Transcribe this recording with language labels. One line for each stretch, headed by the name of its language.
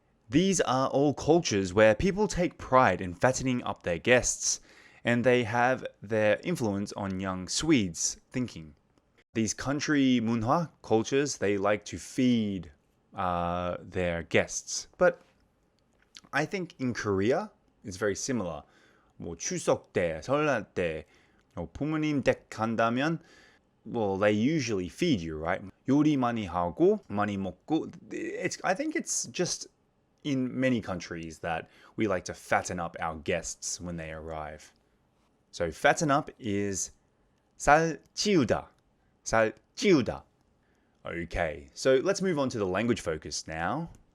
English: These are all cultures where people take pride in fattening up their guests, and they have their influence on young Swedes' thinking. these country 문화 cultures, they like to feed their guests. But I think in Korea, it's very similar.
Korean: 뭐 추석 때, 설날 때, 부모님 댁 간다면,
English: well, they usually feed you, right?
Korean: 요리 많이 하고, 많이 먹고.
English: I think it's just in many countries that we like to fatten up our guests when they arrive. So fatten up is
Korean: 살 찌우다. 살 찌우다.
English: Okay, so let's move on to the language focus now.